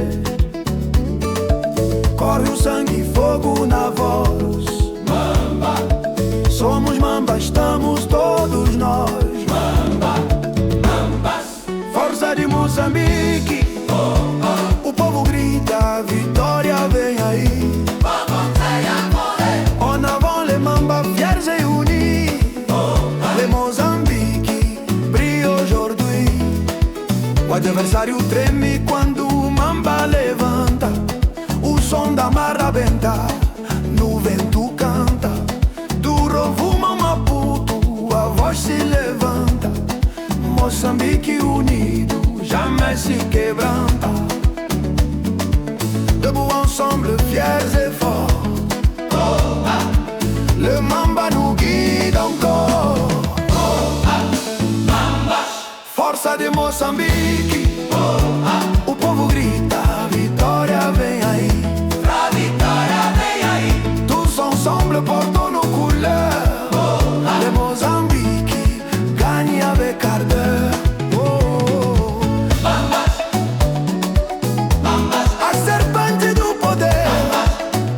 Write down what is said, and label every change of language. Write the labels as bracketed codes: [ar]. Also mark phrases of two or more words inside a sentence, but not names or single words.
[pt] Corre o sangue e fogo na voz. Mamba, somos mamba, estamos todos nós. Mamba, mambas, força de Moçambique. O povo grita, a vitória vem aí. [fr] En avant les mambas fiers et unis. Les Moçambique brille aujourd'hui. [pt] O adversário treme quando o mamba levanta. O som da marra benta, no vento canta. Do Rovuma ao Maputo a voz se levanta. Moçambique unido jamais se quebranta. [fr] Debout ensemble, fiers et forts. Le mamba nous guide encore. [pt] Força de Moçambique. O povo grita, a vitória vem aí. [fr] Tous ensemble portons nos couleurs. Le Moçambique gagne avec ardeur. [pt] A serpente do poder